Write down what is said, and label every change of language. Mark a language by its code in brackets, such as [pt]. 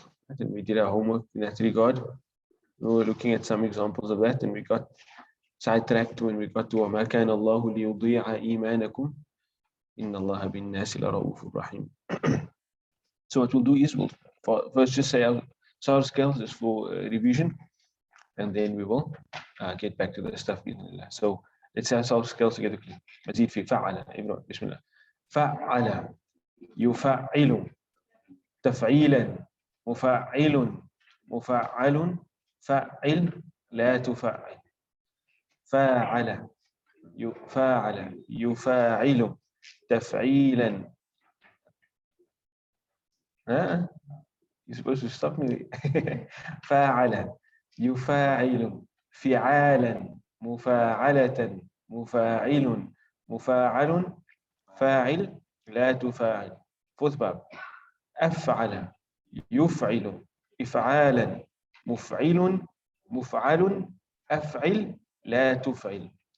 [en] I think we did our homework in that regard. We were looking at some examples of that, and we got sidetracked when we got to [ar] وَمَا كَانَ اللَّهُ لِيُضِيعَ إِيمَانَكُمْ إِنَّ اللَّهَ بِالنَّاسِ لَرَؤُوفٌ رَحِيمٌ. [en] So what we'll do is we'll first just say our skills is for revision, and then we will get back to the stuff. So let's say our skills together. [ar] مزيد في فعل. بسم الله. فعل يفعل تفعيلا مفعل مفعل فعل لا تفعل. فاعل يفاعل يفاعل تفعيلا. [en] You're supposed to stop me. [ar] فاعل يفاعل فعالا مفاعلة مفاعل مفاعل فاعل لا تفاعل. [en] Fourth باب. [ar] أفعل يفعل إفعالا مفعل مفعل أفعل لا تفعل.